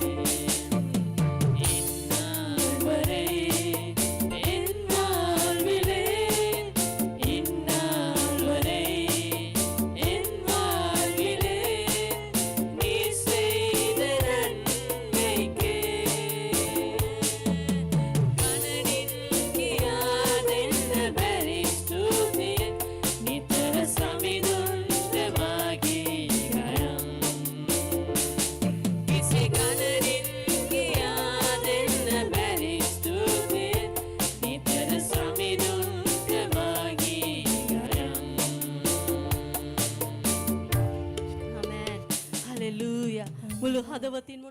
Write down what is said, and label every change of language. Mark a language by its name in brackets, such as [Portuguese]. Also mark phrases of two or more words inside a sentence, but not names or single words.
[Tamil] இந்நாள் வரை என் வாழ்விலே இந்நாள் வரை என் வாழ்விலே நீர் செய்த நன்மைக்கே [Sinhala] ගණනින් කියා දෙන්න බැරි ස්තුතිය නිතර සමිඳුන්ට මාගේ ගයම්. කිසි ගණනින් කියා දෙන්න බැරි ස්තුතිය නිතර සමිඳුන්ට මාගේ ගයම්. ආමෙන්. හලෙලූයා. මුළු හදවතින්ම